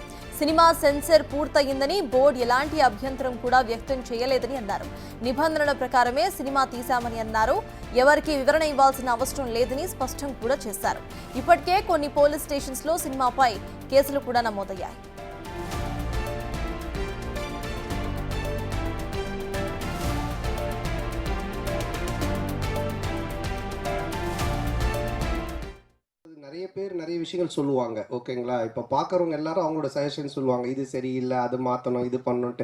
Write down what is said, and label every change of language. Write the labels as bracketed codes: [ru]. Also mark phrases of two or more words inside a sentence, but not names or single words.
[te] సినిమా సెన్సర్ పూర్తయిందని బోర్డు ఎలాంటి అభ్యంతరం కూడా వ్యక్తం చేయలేదని అన్నారు. నిబంధనల ప్రకారమే సినిమా తీశామని అన్నారు. ఎవరికి వివరణ ఇవ్వాల్సిన అవసరం లేదని స్పష్టం కూడా చేశారు. ఇప్పటికే కొన్ని పోలీస్ స్టేషన్స్లో సినిమాపై కేసులు కూడా నమోదయ్యాయి. [ta] நிறைய பேர் நிறைய விஷயங்கள் சொல்லுவாங்க, ஓகேங்களா? இப்போ பார்க்குறவங்க எல்லாரும் அவங்களோட சஜஷன் சொல்லுவாங்க, இது சரியில்லை, அது மாற்றணும், இது பண்ணணுன்ட்டு.